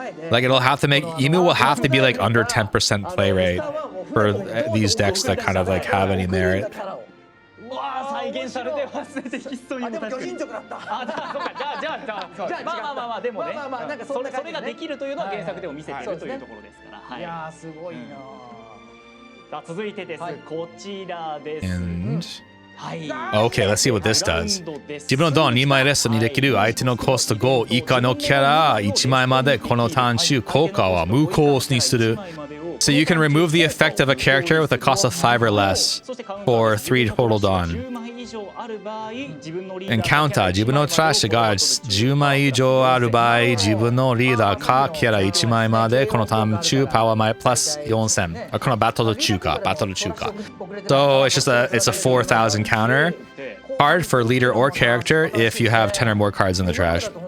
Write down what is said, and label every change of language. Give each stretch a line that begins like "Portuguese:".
English: Like it'll have to make, Emu will have to be like under 10% play rate for these decks that kind of like have any merit.
Japanese: 再現されてますねテキストにも確かにじゃあまあでもねそれができるというのは原作でも見せているというところですからいやすごいなさあ続いてですこちらです
English: Okay, let's see what this does.
Japanese: 自分のドン2枚レストにできる相手のコスト5以下のキャラ1枚までこのターン中効果は無効にする
English: So you can remove the effect of a character with a cost of 5 or less for 3 total Dawn. And counter
Japanese: 自分のトラッシュが10枚以上ある場合自分のリーダーかキャラ1枚までこのターン中パワー前プラス4000このバトル中か
English: So it's just it's a 4000 counter card for leader or character if you have 10 or more cards in the trash.